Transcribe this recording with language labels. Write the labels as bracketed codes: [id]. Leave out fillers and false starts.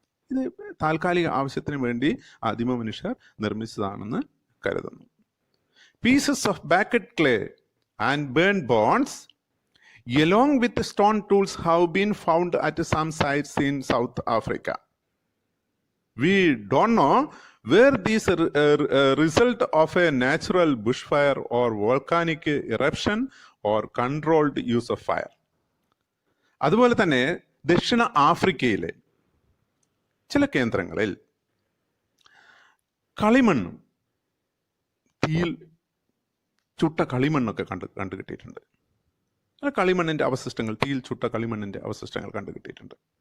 [ml] ഇത് താൽക്കാലിക ആവശ്യത്തിന് വേണ്ടി ആദിമ മനുഷ്യർ നിർമ്മിച്ചതാണെന്ന് കരുതുന്നു. [en] Pieces of baked clay and burnt bones along with stone tools have been found at some sites in South Africa. We don't know where these result of a natural bushfire or volcanic eruption or controlled use of fire. [ml] അതുപോലെ തന്നെ ദക്ഷിണ ആഫ്രിക്കയിലെ ചില കേന്ദ്രങ്ങളിൽ കളിമണ്ണ്, തീയിൽ ചുട്ട കളിമണ്ണൊക്കെ കണ്ടുകിട്ടിയിട്ടുണ്ട്. കളിമണ്ണിന്റെ അവശിഷ്ടങ്ങൾ, തീയിൽ ചുട്ട കളിമണ്ണിന്റെ അവശിഷ്ടങ്ങൾ കണ്ടുകിട്ടിയിട്ടുണ്ട്.